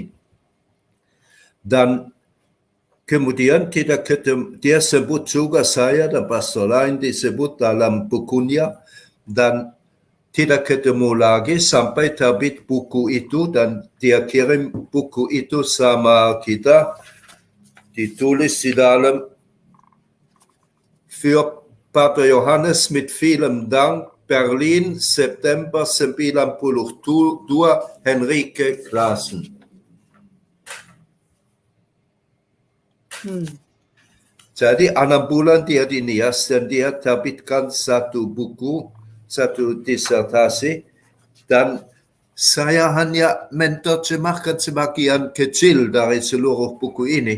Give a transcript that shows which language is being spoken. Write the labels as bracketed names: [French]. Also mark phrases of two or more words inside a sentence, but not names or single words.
[Indonesian] Dan kemudian dia sebut juga saya dan pastor lain disebut dalam bukunya, dan tidak ketemu lagi sampai terbit buku itu, dan dia kirim buku itu sama kita, ditulis di dalam [German] für Pater Johannes mit vielem Dank, Berlin, September 92, Henrike Claassen. [Indonesian] Jadi 6 bulan dia di Nias, dan dia terbitkan satu buku satu disertasi, dan saya hanya menerjemahkan sebagian kecil dari seluruh buku ini.